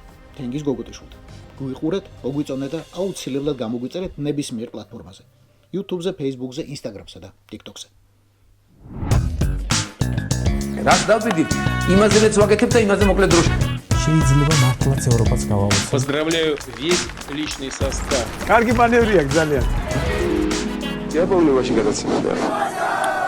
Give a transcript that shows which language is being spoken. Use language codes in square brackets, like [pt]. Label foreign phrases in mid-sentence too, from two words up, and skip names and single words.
[ka] თენგიზ გოგოტიშვილთან. გვიყურეთ, მოგვიწონეთ და აუცილებლად გამოგვიწერეთ ნებისმიერ პლატფორმაზე. YouTube-ზე, Facebook-ზე, Instagram-სა და TikTok-ზე. რაც დავიდით, იმაზე მეც ვაკეთებ და იმაზე მოკლედ დროში. შეიძლება მართლაც ევროპაც გავავოცოთ. [ru] Поздравляю весь личный состав. [ka] კარგი მანევრია ძალიან. [ru] Я помню ваши გადაცემები.